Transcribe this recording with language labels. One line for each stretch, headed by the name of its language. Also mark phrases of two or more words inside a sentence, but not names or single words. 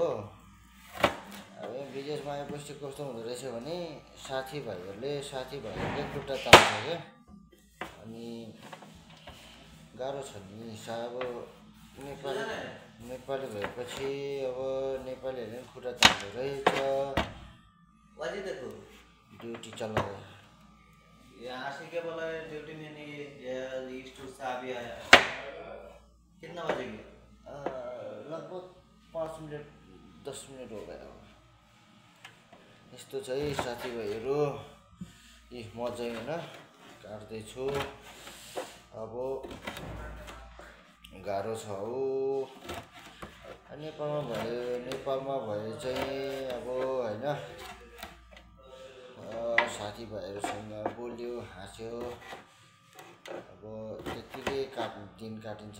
Nepali: अब विदेशमा आएपछि कस्तो हुँदो रहेछ भने साथीभाइहरूले खुट्टा तान्छ क्या। अनि गाह्रो छ नि। अब नेपाली भएपछि अब नेपालीहरूले पनि खुट्टा तान्दो रहेछ।
Hindi: ड्यूटी चल रहा है यहाँ से क्या बोला है? ड्यूटी में नहीं ईस्ट से अभी आया। कितना बजे गया? लगभग 5 मिनट 10 मिनट हो गया।
Nepali: यस्तो चाहिँ साथीभाइहरू। म चाहिँ होइन काट्दैछु। अब गाह्रो छ हो। नेपालमा भए चाहिँ अब होइन साथीभाइहरूसँग बोल्यो हाँस्यो अब त्यतिकै दिन काटिन्छ।